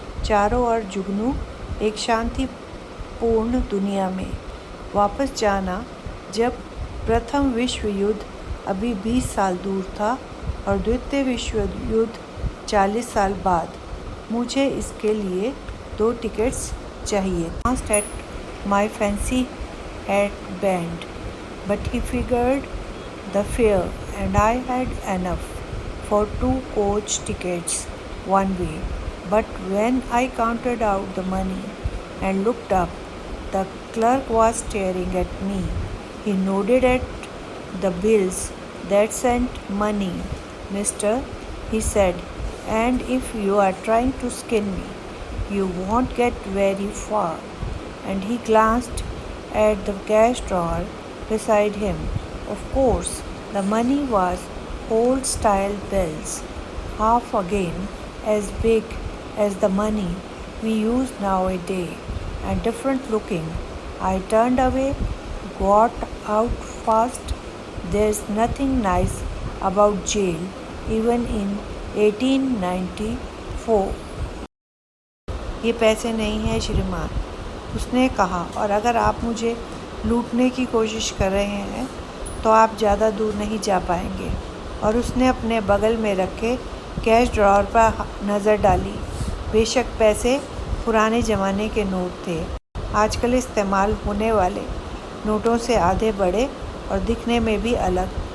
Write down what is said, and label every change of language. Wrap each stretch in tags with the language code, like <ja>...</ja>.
<hi>चारों ओर जुगनू एक शांतिपूर्ण दुनिया में। वापस जाना जब प्रथम विश्व युद्ध अभी 20 साल दूर था और द्वितीय विश्व युद्ध 40 साल बाद। मुझे इसके लिए 2 टिकट्स चाहिए।</hi> <en>Asked at my fancy hat band, but he figured the fare and I had enough for 2 coach tickets one way. But when I counted out the money and looked up, the clerk was staring at me. He nodded at the bills. That sent money, mister, he said, and if you are trying to skin me, you won't get very far. And he glanced at the cash drawer beside him. Of course, the money was old-style bills, half again as big as the money we use nowadays, and different-looking. I turned away, got out fast. There's nothing nice about jail, even in 1894.</en> <hi>ये पैसे नहीं हैं श्रीमान, उसने कहा, और अगर आप मुझे लूटने की कोशिश कर रहे हैं तो आप ज़्यादा दूर नहीं जा पाएंगे। और उसने अपने बगल में रखे कैश ड्रॉअर पर नज़र डाली। बेशक पैसे पुराने ज़माने के नोट थे, आजकल इस्तेमाल होने वाले नोटों से आधे बड़े और दिखने में भी अलग।</hi>